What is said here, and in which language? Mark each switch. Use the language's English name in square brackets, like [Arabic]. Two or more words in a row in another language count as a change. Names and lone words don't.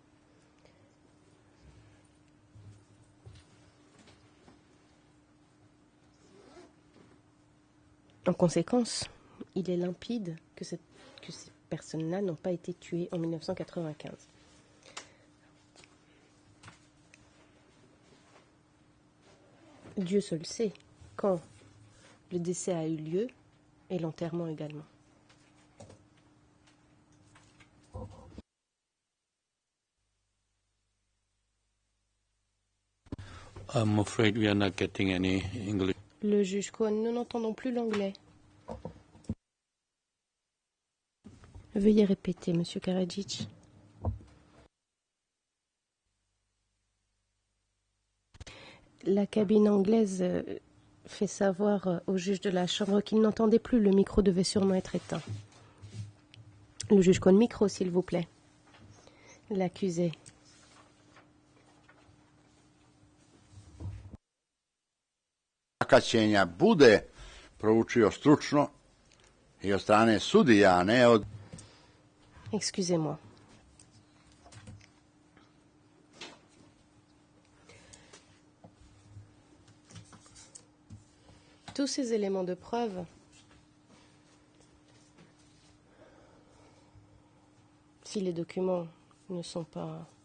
[French] En conséquence, il est limpide que ces personnes-là n'ont pas été tuées en 1995. Dieu seul sait quand le décès a eu lieu et l'enterrement également. [English] I'm afraid we are not getting any English. [French] Le juge Cohen, nous n'entendons plus l'anglais. Veuillez répéter, Monsieur Karadzic. La cabine anglaise fait savoir au juge de la Chambre qu'il n'entendait plus. Le micro devait sûrement être éteint. Le juge Cohen, micro, s'il vous plaît. L'accusé. [Serbian] Sakaćenja bude proučio stručno i od strane sudija, a ne od... [French] Excusez-moi. Tous ces éléments de preuve si les documents ne sont pas...